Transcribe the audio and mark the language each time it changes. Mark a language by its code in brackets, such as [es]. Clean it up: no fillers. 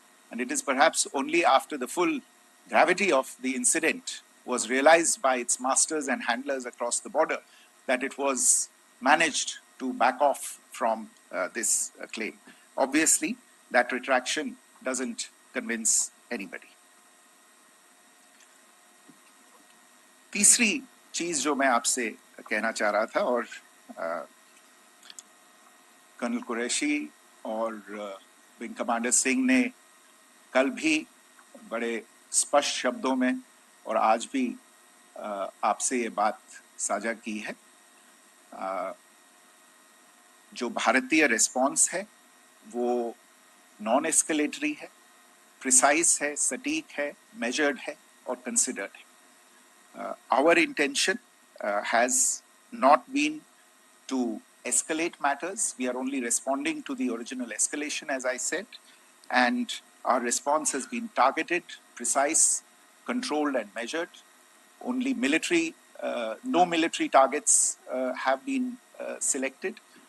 [en] And it is perhaps only after the full gravity of the incident was realized by its masters and handlers across the border that it was managed to back off from this claim. Obviously, that retraction doesn't convince anybody. [hi] तीसरी चीज जो मैं आपसे कहना चाह रहा था, और कर्नल कुरैशी और विंग कमांडर सिंह ने कल भी बड़े स्पष्ट शब्दों में और आज भी आपसे ये बात साझा की है. जो भारतीय रिस्पॉन्स है वो नॉन एस्केलेटरी है, प्रिसाइज है, सटीक है, मेजर्ड है और कंसिडर्ड है. [en] Our intention has not been to escalate matters. We are only responding to the original escalation, as I said, and our response has been targeted, precise, controlled and measured. Only no military targets have been selected.